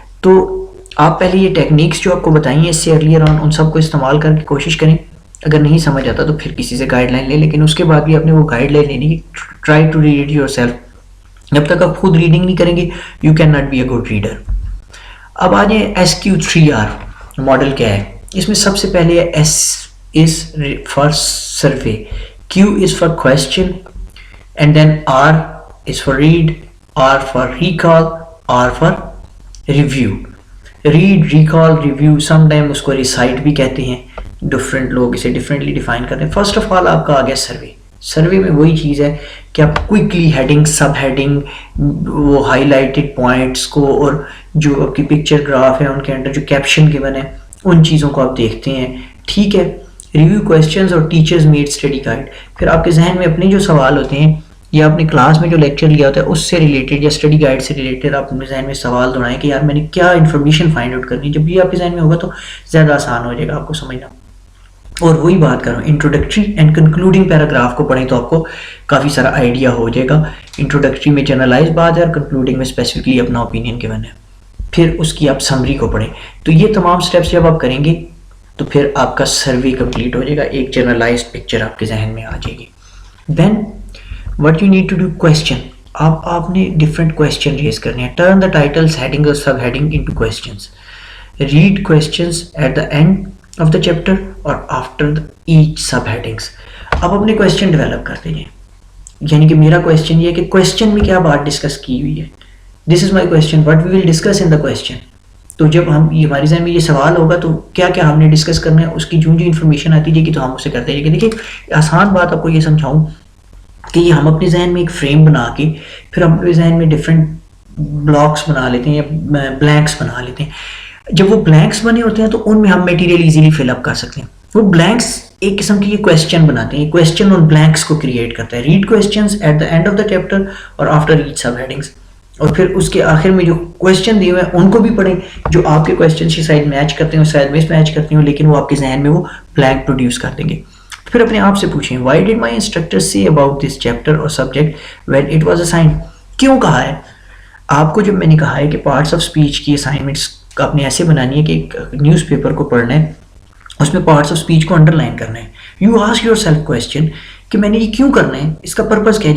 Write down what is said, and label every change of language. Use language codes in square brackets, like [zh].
[ur] تو آپ پہلے یہ ٹیکنیکس جو آپ کو بتائی ہیں اس سے ارلیئر آن, ان سب کو استعمال کر کے کوشش کریں. اگر نہیں سمجھ آتا تو پھر کسی سے گائیڈ لائن لیں, لیکن اس کے بعد بھی آپ نے وہ گائیڈ لائن لینی. [en] Try to read yourself. [ur] جب تک آپ خود ریڈنگ نہیں کریں گے [en] You can not be a good reader. [ur] اب آ جائیں SQ3R ماڈل کیا ہے. اس میں سب سے پہلے ہے [en] S is for survey, Q is for question, and then R is for read, R for recall, R for review. [ur] Red, recall, review, some time اس کو recite بھی کہتے ہیں, ڈفرینٹ لوگ اسے ڈفرینٹلی ڈیفائن کرتے ہیں. فرسٹ آف آل آپ کا آ گیا سروے. سروے میں وہی چیز ہے کہ آپ کوئکلی ہیڈنگ, سب ہیڈنگ, وہ ہائی لائٹڈ پوائنٹس کو اور جو آپ کی پکچر گراف ہے ان کے اندر جو کیپشن گیون ہے ان چیزوں کو آپ دیکھتے ہیں. ٹھیک ہے. ریویو کویسچنز اور ٹیچرز میڈ اسٹڈی گائیڈ. پھر آپ کے ذہن میں اپنے جو سوال ہوتے ہیں یا آپ نے کلاس میں جو لیکچر لیا ہوتا ہے اس سے ریلیٹڈ یا اسٹڈی گائیڈ سے ریلیٹڈ آپ اپنے ذہن میں سوال دہرائیں کہ یار میں نے کیا انفارمیشن فائنڈ آؤٹ کرنی ہے. جب یہ آپ کے ذہن میں ہوگا تو زیادہ آسان ہو جائے گا آپ کو سمجھنا. اور وہی بات کروں, انٹروڈکٹری اینڈ کنکلوڈنگ پیراگراف کو پڑھیں تو آپ کو کافی سارا آئیڈیا ہو جائے گا. انٹروڈکٹری میں جنرلائز بات ہے اور کنکلوڈنگ میں اسپیسیفکلی اپنا اوپینین گیون ہے. پھر اس کی آپ سمری کو پڑھیں. تو یہ تمام اسٹیپس جب آپ کریں گے تو پھر آپ کا سروے کمپلیٹ ہو جائے گا, ایک جنرلائزڈ پکچر آپ کے ذہن میں آ جائے گی. [en] then what you need to do question, [ur] آپ نے different question raise کرنے ہیں. [en] turn the titles, heading or sub heading into questions. read questions at the end of the chapter or after each sub headings. [ur] اب اپنے question develop کرتے ہیں. یعنی کہ میرا question یہ ہے کہ question میں کیا بات ڈسکس کی ہوئی ہے. [en] this is my question, what we will discuss in the question. [ur] تو جب ہم ہمارے ذہن میں یہ سوال ہوگا تو کیا کیا ہم نے ڈسکس کرنا ہے, اس کی جو انفارمیشن آتی جائے گی تو ہم اسے کرتے جائیں گے. دیکھیے آسان بات آپ کو یہ سمجھاؤں کہ یہ ہم اپنے ذہن میں ایک فریم بنا کے پھر ہم اپنے ذہن میں ڈفرینٹ بلاکس بنا لیتے ہیں یا بلینکس بنا لیتے ہیں. جب وہ بلینکس بنے ہوتے ہیں تو ان میں ہم میٹیریل ایزیلی فل اپ کر سکتے ہیں. وہ بلینکس ایک قسم کی یہ کویسچن بناتے ہیں, یہ کویسچن ان بلینکس کو کریٹ کرتا ہے. [en] Read questions at the end of the chapter اور after each subheadings. [ur] اور پھر اس کے آخر میں جو کویسچن دیے ہوئے ہیں ان کو بھی پڑھیں جو آپ کے کویسچن کی شاید میچ کرتے ہیں, شاید مس میچ کرتے ہیں, لیکن وہ آپ کے ذہن میں وہ بلینک پروڈیوس کر دیں گے. پھر اپنے آپ سے پوچھیں [en] why did my instructor say about this chapter or subject when it was assigned. [ur] کیوں کہا ہے آپ کو. جب میں نے کہا ہے کہ پارٹس آف اسپیچ کی اسائنمنٹس آپ نے ایسے بنانی ہے کہ ایک نیوز پیپر کو پڑھنا ہے, اس میں پارٹس آف اسپیچ کو انڈر لائن کرنا ہے. [en] you ask yourself question [ur] کہ میں نے یہ کیوں کرنا ہے, اس کا پرپز کیا ہے.